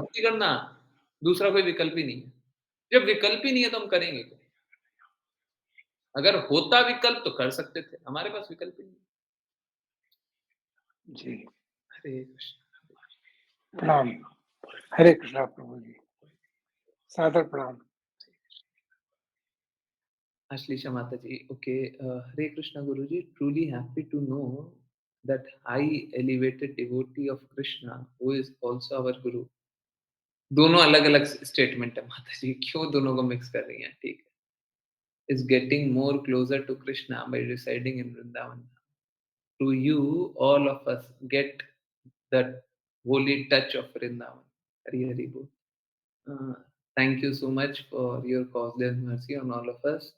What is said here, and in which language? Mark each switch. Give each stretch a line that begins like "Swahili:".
Hindi: भक्ति करना, दूसरा कोई विकल्प ही नहीं है। जब विकल्प ही नहीं है तो हम करेंगे क्या? अगर होता विकल्प तो कर सकते थे, हमारे पास विकल्प ही नहीं है। जी, हरे कृष्ण। प्रणाम। हरे कृष्णा प्रभु जी, सादर प्रणाम।
English: Ashlisha Mataji, okay, Hare Krishna Guruji, truly happy to know that high elevated devotee of Krishna, who is also our Guru.
Hindi: दोनों अलग अलग स्टेटमेंट है माता जी, क्यों दोनों को मिक्स कर रही हैं? ठीक है,
English: is getting more closer to Krishna by residing in Vrindavan. To you, all of us get that holy touch of Vrindavan. Hari Hari Bol. Uh, thank you so much for your causeless mercy on all of us.